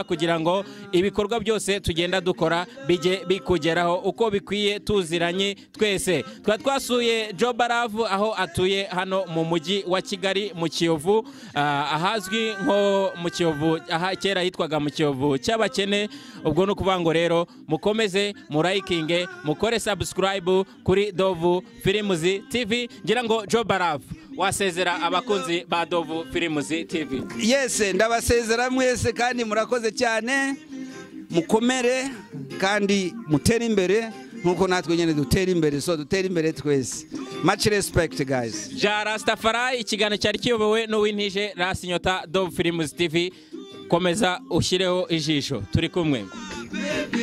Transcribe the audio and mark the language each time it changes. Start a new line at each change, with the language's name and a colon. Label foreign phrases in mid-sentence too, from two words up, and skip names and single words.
Kinyarwanda: kugira ngo ibikorwa byose tugenda dukora bije bikugeraho uko bikwiye tuziranye twese twasuye Joe Barav aho atuye hano mu mujyi wa Kigali mu Kiyovu ahazwi nko mu Kiyovu aha kera hitwaga mu Kiyovu cy'abakene ubwo no kuvango rero mukomeze murayikinge mukore subscribe kuri Dove Films TV ngira ngo Joe Barav wasezera abakunzi ba Dove Films TV. Yes ndabasezera mwese kandi murakoze cyane mukomere kandi mutera imbere nkuko natwe nyene dutera imbere so dutera imbere twese
English: much respect guys.
Kinyarwanda: Ja Rastafari ikiganiro cyari kiyobowe no wintije Rasinyota Dove Films TV komeza ushyireho ijisho turi kumwe.